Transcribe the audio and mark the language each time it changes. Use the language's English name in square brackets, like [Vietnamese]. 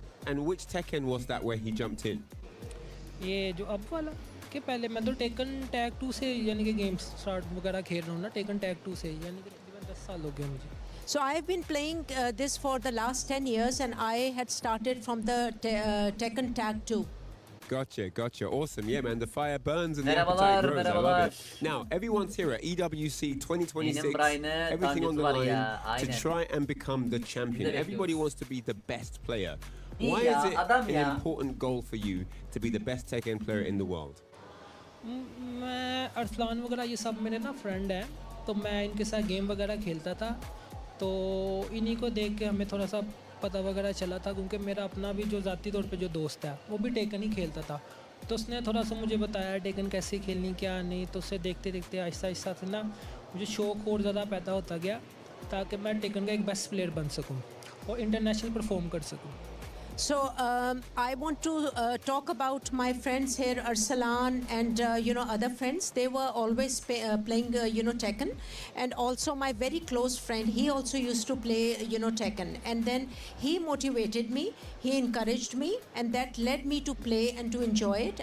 [English] And which Tekken was that where he jumped in? [Hindi] ये जो अब वाला के पहले मैं तो टेकन टैग 2 से यानी कि गेम्स स्टार्ट वगैरह खेल रहा हूँ ना टेकन टैग 2 से यानी कि तकरीबन 10 साल हो गए मुझे. [English] So I've been playing this for the last 10 years and I had started from the Tekken Tag 2. Gotcha. Awesome. Yeah, man, the fire burns and the appetite grows. I love it. Now, everyone's here at EWC 2026. Everything on the line to try and become the champion. Everybody wants to be the best player. Why is it an important goal for you to be the best Tekken player in the world? [Hindi] मैं अरसलान वगैरह ये सब मेरे ना friend हैं तो मैं इनके साथ गेम वगैरह खेलता था तो इन्हीं को देख के हमें थोड़ा सा पता वगैरह चला था क्योंकि मेरा अपना भी जो ज़ाती तौर पे जो दोस्त है वो भी टेकन ही खेलता था तो उसने थोड़ा सा मुझे बताया टेकन कैसे खेलनी क्या नहीं तो उससे देखते देखते आहिस्ता से ना मुझे शौक़ और ज़्यादा पैदा होता गया ताकि मैं टेकन का एक बेस्ट प्लेयर बन सकूं और इंटरनेशनल परफॉर्म कर सकूं. [English] So I want to talk about my friends here, Arsalan and other friends. They were always playing Tekken, and also my very close friend. He also used to play Tekken, and then he motivated me. He encouraged me, and that led me to play and to enjoy it.